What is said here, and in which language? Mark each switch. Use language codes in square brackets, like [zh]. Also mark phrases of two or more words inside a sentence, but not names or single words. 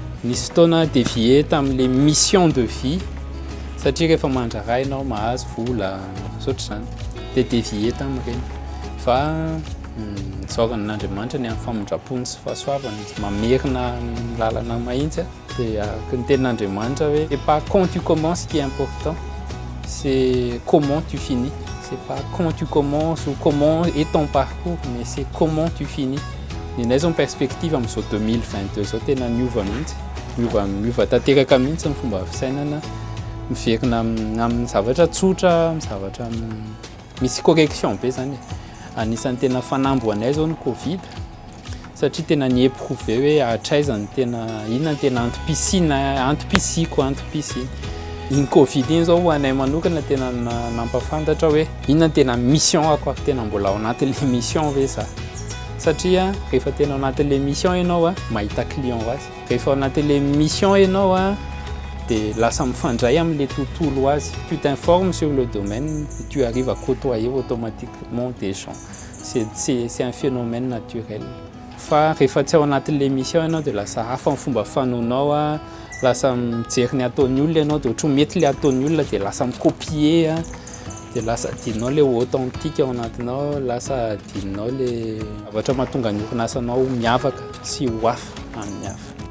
[mg] nisy fotoana dévié tamin'le [fr] mission de vie [mg] satria rehefa mandraraha ianao mahazo vola sotr'izany dia dévié tamin'ireny fa nisaoran'Andriamanitra ny amin'ny famondrapony sy fahasoavany mamerina ny lalana mahitsy dia araka ny tenin'Andriamanitra hoe [fr] c'est pas quand tu commences qui est important, c'est comment tu finis. C'est pas quand tu commences ou comment est ton parcours, mais c'est comment tu finis. [mg] Ninay zao perspective amin'izao 2022 zao tena miova mihitsy, miova tanteraka mihitsy ny fomba fisainana, miverina amin'ny zavatra tsotra, amin'ny zavatra misy correction be zany. Anisan'ny tena fanamboanay zao ny Covid, satria tena niéprouvé hoe hatraizany tena inona ny tena antom-pisiko. Iny Covid iny zao ho anay manokana tena nampafantatra hoe inona tena mission ako tena mbola ao anatin'le mission ve za. Satria rehefa tena ao anatin'le mission ianao mahita client ho azy. Rehefa ao anatin'le mission ianao dia lasa mifandray amin'le tontolo azy. [fr] Tu t'informes sur le domaine et tu arrives à côtoyer automatiquement des gens. C'est un phénomène naturel. [mg] Fa rehefa tsy ao anatin'le mission ianao dia lasa hafa ny fomba fanoanao lasa mijery ny ataon'ny olona ianao dia ohatry mety le ataon'ny olona dia lasa mikopier dia lasa adinao le authentique ao anatinao, lasa adinao le zavatra mahatonga ny orinasanao miavaka sy ho hafa amin'ny hafa.